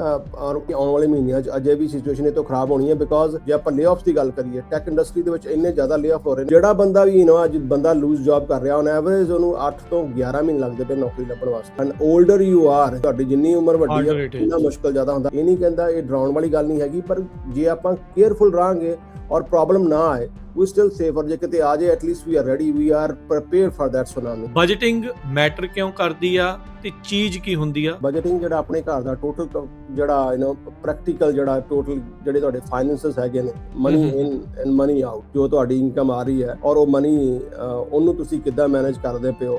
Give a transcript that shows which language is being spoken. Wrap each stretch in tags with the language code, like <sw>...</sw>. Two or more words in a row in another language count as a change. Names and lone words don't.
<pa>ਔਰ ਆਉਣ ਵਾਲੇ ਮਹੀਨਿਆਂ 'ਚ ਅਜੇ ਵੀ ਸਿਚੁਏਸ਼ਨ ਇਹ ਤੋਂ ਖਰਾਬ ਹੋਣੀ ਹੈ, ਬਿਕਾਜ਼ ਜੇ ਆਪਾਂ ਲੇ-ਆਫਸ ਦੀ ਗੱਲ ਕਰੀਏ,</pa> <en>tech industry</en> <pa>ਦੇ ਵਿੱਚ ਇੰਨੇ ਜ਼ਿਆਦਾ ਲੇ-ਆਫ ਹੋ ਰਹੇ ਨੇ। ਜਿਹੜਾ ਬੰਦਾ ਵੀ ਅੱਜ ਬੰਦਾ</pa> <en>lose job</en> <pa>ਕਰ ਰਿਹਾ,</pa> <en>on average</en> <pa>ਉਹਨੂੰ 8 ਤੋਂ 11 ਮਹੀਨੇ ਲੱਗਦੇ ਪਏ ਨੌਕਰੀ ਲੱਭਣ ਵਾਸਤੇ।</pa> <en>and older you are,</en> <pa>ਤੁਹਾਡੀ ਜਿੰਨੀ ਉਮਰ ਵੱਡੀ ਹੈ ਉਨਾ ਮੁਸ਼ਕਲ ਜ਼ਿਆਦਾ ਹੁੰਦਾ। ਇਹ ਨਹੀਂ ਕਹਿੰਦਾ, ਇਹ ਡਰਾਉਣ ਵਾਲੀ ਗੱਲ ਨਹੀਂ ਹੈਗੀ, ਪਰ ਜੇ ਆਪਾਂ ਕੇਅਰਫੁਲ ਰਹਾਂਗੇ ਔਰ ਪ੍ਰੋਬਲਮ ਨਾ ਆਏ,</pa> <en>we still safe,</en> <pa>ਜੇ ਕਿਤੇ ਆ ਜਾਏ</pa> <en>at least we are ready, we are prepared for that tsunami। budgeting matter</en> <pa>ਕਿਉਂ ਕਰਦੀ ਆ ਤੇ ਚੀਜ਼ ਕੀ ਹੁੰਦੀ ਆ? ਬਜਟਿੰਗ ਜਿਹੜਾ ਆਪਣੇ ਘਰ ਦਾ ਟੋਟਲ ਜਿਹੜਾ ਪ੍ਰੈਕਟੀਕਲ ਜਿਹੜਾ ਟੋਟਲ ਜਿਹੜੇ ਤੁਹਾਡੇ ਫਾਈਨੈਂਸਸ ਹੈਗੇ ਨੇ,</pa> <en>money in and money out,</en> <pa>ਜੋ ਤੁਹਾਡੀ ਇਨਕਮ ਆ ਰਹੀ ਹੈ ਔਰ ਉਹ ਮਨੀ ਉਹਨੂੰ ਤੁਸੀਂ ਕਿੱਦਾਂ ਮੈਨੇਜ ਕਰਦੇ ਪਿਓ।</pa>